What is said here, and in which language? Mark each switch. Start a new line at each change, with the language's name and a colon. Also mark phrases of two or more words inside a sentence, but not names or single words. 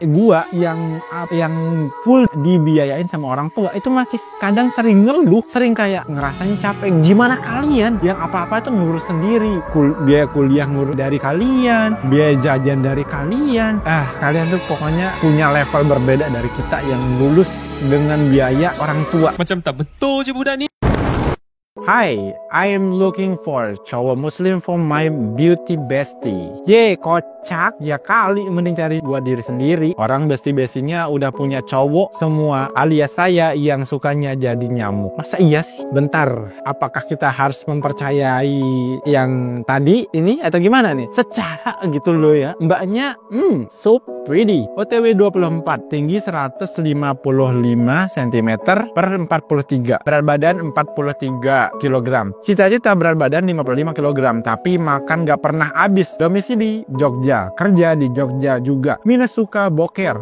Indonesian: Gua yang full dibiayain sama orang tua itu masih kadang sering ngeluh, sering kayak ngerasanya capek. Gimana kalian yang apa-apa itu ngurus sendiri, biaya kuliah ngurus dari kalian, biaya jajan dari kalian. Kalian tuh pokoknya punya level berbeda dari kita yang lulus dengan biaya orang tua.
Malay: Macam tak betul je budak ni.
English: Hi, I am looking for
Indonesian: cowok muslim
English: for my beauty bestie.
Indonesian: Ye, kocak. Ya kali mending cari buat diri sendiri. Orang bestie-bestinya udah punya cowok semua, alias saya yang sukanya jadi nyamuk. Masa iya sih? Bentar, apakah kita harus mempercayai yang tadi ini atau gimana nih? Secara gitu loh ya, mbaknya
English: so pretty.
Indonesian: OTW 24, tinggi 155 cm per 43, berat badan 43 kg. Cita-cita berat badan 55 kg, tapi makan gak pernah habis. Domisili Jogja, kerja di Jogja juga. Minus suka boker.